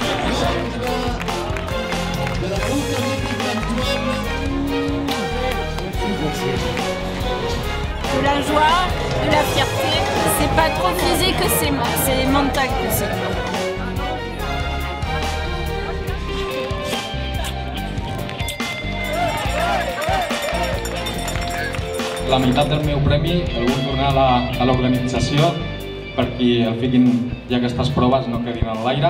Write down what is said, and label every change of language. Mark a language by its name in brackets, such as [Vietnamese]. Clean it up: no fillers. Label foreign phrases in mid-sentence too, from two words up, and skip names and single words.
[French] De la joie, de la fierté, c'est pas trop physique, c'est mental que c'est. [Catalan] La meitat del meu premi el vull donar a l'organització per qui el fiquin ja aquestes proves no quedin en l'aire.